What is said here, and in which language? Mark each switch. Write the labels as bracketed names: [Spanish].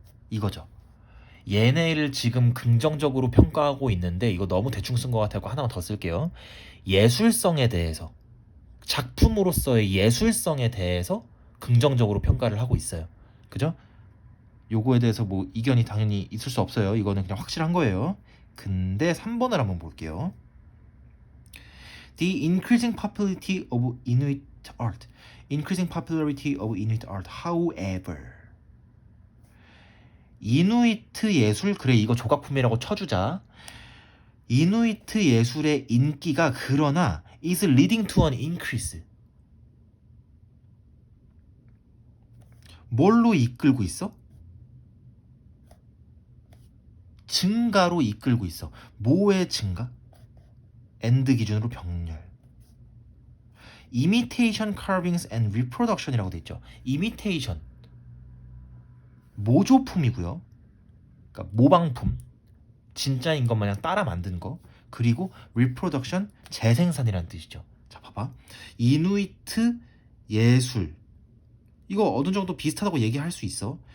[Korean] 이거죠. 얘네를 지금 긍정적으로 평가하고 있는데 이거 너무 대충 쓴 것 같아서 하나만 더 쓸게요. 예술성에 대해서, 작품으로서의 예술성에 대해서 긍정적으로 평가를 하고 있어요. 그죠? 요거에 대해서 뭐 이견이 당연히 있을 수 없어요. 이거는 그냥 확실한 거예요. 근데 3번을 한번 볼게요. [English] The increasing popularity of Inuit art. Increasing popularity of Inuit art. However. [Korean] 이누이트 예술, 그래 이거 조각품이라고 쳐주자. 이누이트 예술의 인기가 그러나 [English] is leading to an increase. [Korean] 뭘로 이끌고 있어? 증가로 이끌고 있어. 뭐의 증가? and 기준으로 병렬. [English] imitation carvings and reproduction [Korean] 이라고 돼 있죠. imitation 모조품이고요. 그러니까 모방품, 진짜인 것 마냥 따라 만든 거. 그리고 reproduction 재생산이라는 뜻이죠. 자, 봐봐. 이누이트 예술, 이거 어느 정도 비슷하다고 얘기할 수 있어.